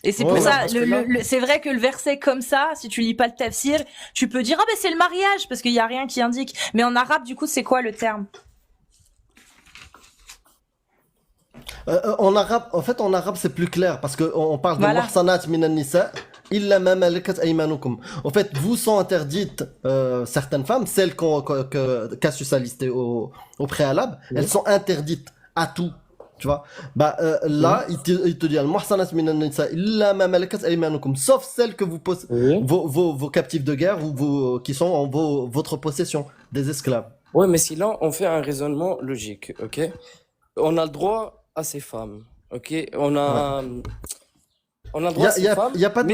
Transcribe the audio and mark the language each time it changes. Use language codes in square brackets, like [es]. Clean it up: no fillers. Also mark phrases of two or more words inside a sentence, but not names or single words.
[fr] Et c'est Ouais, pour ouais, ça, parce que là- c'est vrai que le verset comme ça, si tu lis pas le tafsir, tu peux dire, ah ben c'est le mariage, parce qu'il y a rien qui indique. Mais en arabe, du coup, c'est quoi le terme? En arabe, c'est plus clair parce qu'on parle Voilà. de [ar] محصنات من النساء إلا ما ملكت أيمانكم. [fr] En fait, vous sont interdites certaines femmes, celles Cassius a listées au préalable, elles sont interdites à tout. Tu vois? Là, il te dit [ar] المحصنات من النساء إلا ما ملكت أيمانكم, [fr] sauf celles que vous possédez, vos captifs de guerre ou qui sont en votre possession, des esclaves. Ouais, mais si là, on fait un raisonnement logique, ok? On a le droit à ces femmes, ok? On a le droit à ces femmes. Il y a pas de